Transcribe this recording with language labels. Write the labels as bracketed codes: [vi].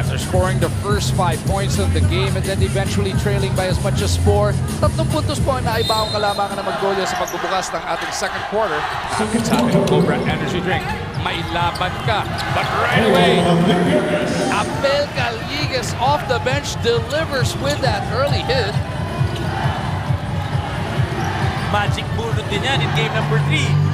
[en] Scoring the first 5 points of the game and then eventually trailing by as much as 4. [tl] 3 puntos po ang naibaong kalamangan ng Magnolia sa pagbubukas ng ating second quarter. Akin sa ating Cobra Energy Drink. May laban ka, [en] but right away, Abel Gallegues off the bench delivers with that early hit. [tl] Magic bullet din yan in game number 3.